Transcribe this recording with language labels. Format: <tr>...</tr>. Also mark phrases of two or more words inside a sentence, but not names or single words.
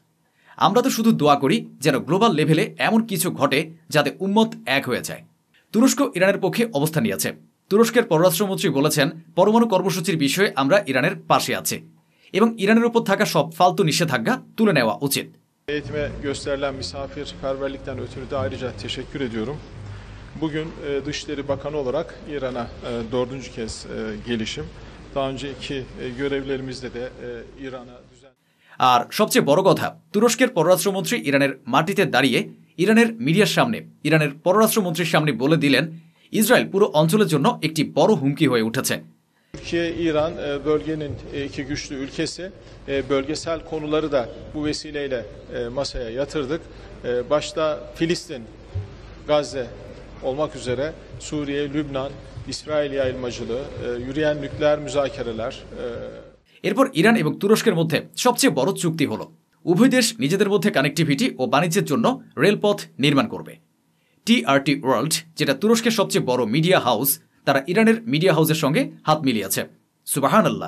<bn>আমরা তো শুধু দোয়া করি যেন</bn> <en>global level</en> <bn>এমন কিছু ঘটে যাতে উম্মত এক হয়ে যায়। তুরস্ক ইরানের পক্ষে অবস্থান নিয়েছে। তুরস্কের পররাষ্ট্রমন্ত্রী বলেছেন, পরমাণু কর্মসূচির বিষয়ে আমরা ইরানের পাশে আছি এবং ইরানের উপর থাকা সব ফালতু নিষেধাজ্ঞা তুলে নেওয়া উচিত।</bn> <tr>Eğitime gösterilen misafirperverlikten ötürü de ayrıca teşekkür ediyorum. Bugün Dışişleri Bakanı olarak İran'a 4. kez gelişim. Daha önceki görevlerimizde de İran'a düzen...</tr> <bn>আর সবচেয়ে বড় কথা, তুরস্কের পররাষ্ট্রমন্ত্রী ইরানের মাটিতে দাঁড়িয়ে ইরানের মিডিয়ার সামনে, ইরানের পররাষ্ট্রমন্ত্রীর সামনে বলে দিলেন, ইসরায়েল পুরো অঞ্চলের জন্য একটি বড় হুমকি হয়ে উঠেছে।</bn> <tr>Türkiye, İran bölgenin iki güçlü ülkesi. Bölgesel konuları da bu vesileyle masaya yatırdık. Başta Filistin, Gazze olmak üzere Suriye, Lübnan, İsrail yayılmacılığı, yürüyen nükleer müzakereler.</tr> <bn>এরপর ইরান এবং তুরস্কের মধ্যে সবচেয়ে বড় চুক্তি হলো উভয় দেশ নিজেদের মধ্যে কানেক্টিভিটি ও বাণিজ্যের জন্য রেলপথ নির্মাণ করবে। টিআরটি ওয়ার্ল্ড, যেটা তুরস্কের সবচেয়ে বড়</bn> <en>media house,</en> <bn>তারা ইরানের</bn> <en>media house</en> <bn>সঙ্গে হাত মিলিয়েছে। সুবহানাল্লাহ।</bn>